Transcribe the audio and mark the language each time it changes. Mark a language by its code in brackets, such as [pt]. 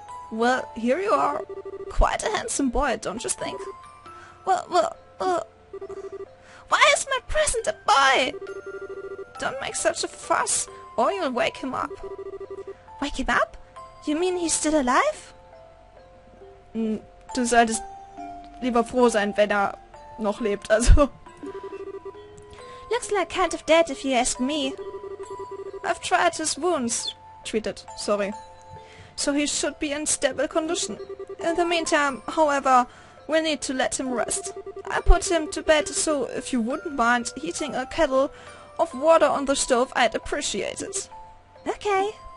[en] Well, here you are. Quite a handsome boy, don't you think? Well, why is my present a boy? Don't make such a fuss, or you'll wake him up. Wake him up? You mean he's still alive? [de] Du solltest lieber froh sein, wenn noch lebt, also. [en] Looks like kind of dead if you ask me. I've tried his wounds. Treated, sorry. So he should be in stable condition. In the meantime, however, we'll need to let him rest. I put him to bed, so if you wouldn't mind heating a kettle of water on the stove, I'd appreciate it. Okay.